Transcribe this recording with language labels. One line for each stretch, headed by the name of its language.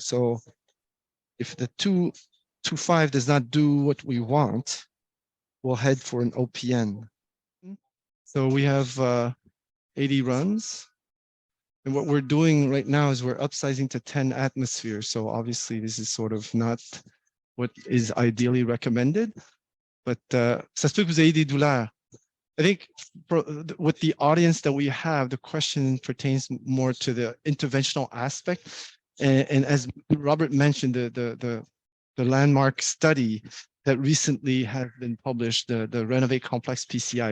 English: So if the 2.5 does not do what we want, we'll head for an OPN. So we have 80 runs. And what we're doing right now is we're upsizing to 10 atmospheres. So obviously this is sort of not what is ideally recommended. But
French: ça se peut que vous ayez des douleurs.
English: I think with the audience that we have, the question pertains more to the interventional aspect. And as Robert mentioned, the landmark study that recently has been published, the Renovate Complex PCI.